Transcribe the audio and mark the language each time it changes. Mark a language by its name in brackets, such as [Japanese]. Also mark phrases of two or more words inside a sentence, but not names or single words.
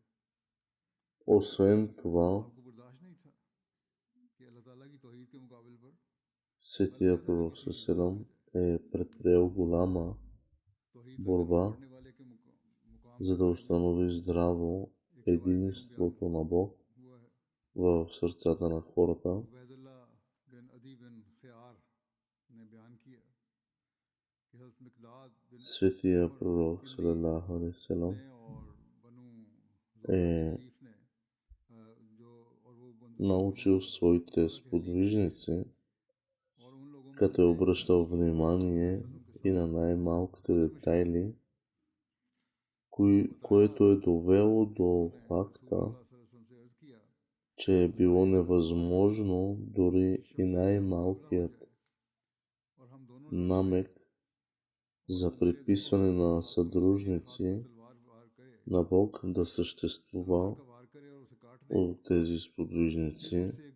[Bulgarian] Освен това, Светия пророк Сърм е предприел голяма борба, за да установи здраво единството на Бог в сърцата на хората. Светия пророк [Arabic] صلى الله عليه وسلم [Bulgarian] е научил своите сподвижници, като е обръщал внимание и на най-малките детайли, което е довело до факта, че е било невъзможно дори и най-малкият намек за приписване на съдружници на Бог да съществува от тези сподвижници.